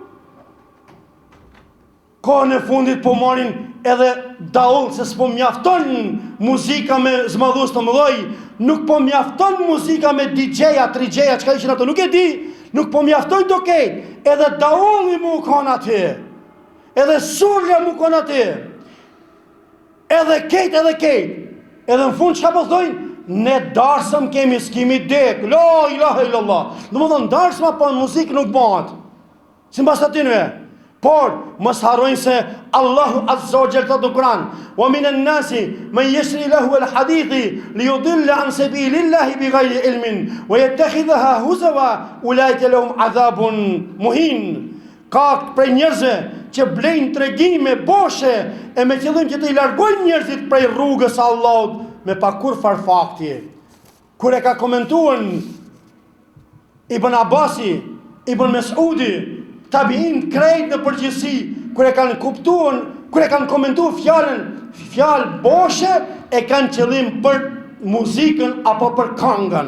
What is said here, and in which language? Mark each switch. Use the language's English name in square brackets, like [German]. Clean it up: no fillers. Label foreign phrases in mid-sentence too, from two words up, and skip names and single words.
[Albanian] Kohën e fundit po marrin edhe daull se s'po mjafton muzika me zmadhus të mëdhoj, nuk po mjafton muzika me DJ-a, 3G-a, çka ishin ato, nuk e di, nuk po mjafton do kejt, edhe daulli mu kon aty, edhe surja mu kon aty, edhe kejt, edhe në fund çka po thojnë? Ne darsëm kemi s'kemi dek, [Arabic] لا إله إلا الله. [Albanian] Dhe më dhënë, darsëma pa muzikë nuk bëhat. Si mbas të atinve. Por, mos harrojnë se Allahu [Arabic] عز وجل [Albanian] thot në Kur'an: [Arabic] "ومن الناس من يشتري لهو الحديث ليضل عن سبيل الله بغير علم ويتخذها هزوا أولئك لهم عذاب مهين." [Albanian] Ka prej njerëzve që blejnë tregime boshe e me qëllim që të i largojnë njerëzit prej rrugës së Allahut me pa kur farfakti. Kur e ka komentuar Ibn Abasi, Ibn Mesudi, tabiin krejt në përgjithësi, kur e kanë kuptuar, kur e kanë komentuar fjalë boshe, e kanë qëllim për muzikën apo për këngën.